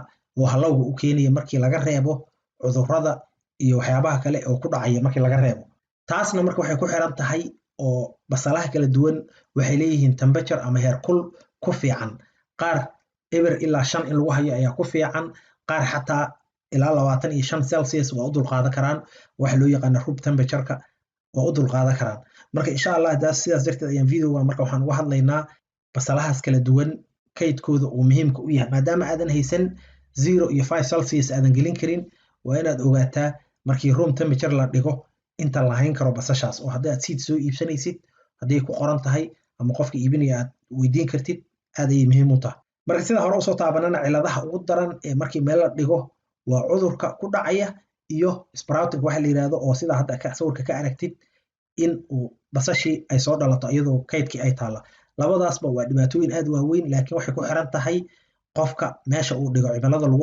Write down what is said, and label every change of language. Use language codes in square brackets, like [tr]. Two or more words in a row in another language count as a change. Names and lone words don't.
[so] oo halowga u keenaya markii laga reebo cudurrada iyo waxyaabaha kale oo ku dhacaya markii laga reebo taasna marka waxay ku xiran tahay oo basalaha kala duwan waxay leeyihiin temperature ama heerkul ku fiican qaar eber ilaa 5 in lagu hayo ayaa ku fiican qaar xataa ilaa 25 Celsius waa u dulqaadan karaan waxa loo yaqaan [en] room temperature- [so] ka waa u dulqaadan karaan marka [ar] إن شاء الله [so] sidaas darteed ayaan videoga marka waxaan uga hadlaynaa basalahaas kala duwan kaydkooda uu muhiimka u yahay maadaama aadan haysan 0 iyo 5 Celsius aadan gelin karin waa inaad ogaataa markii [en] room temperature [so] la dhigo inta la hayn karo basashaas oo haddii aad seed soo iibsanaysid haddii ku qoran tahay ama qofka iibinaya aad weydiin kartid aad ay muhiim u tahay marka sida hore u soo taabanana ciladaha ugu daran ee markii meel la dhigo waa cudurka ku dhacaya iyo sprouting waxa la yiraahdo oo sida hadda sawirka ka aragtid in uu basashii ay soo dhalato iyadoo kaydkii ay taala labadaasba waa dhibaatooyin aad waaweyn laakiin waxay ku xiran tahay qofka meesha uu dhigo cimilada lagu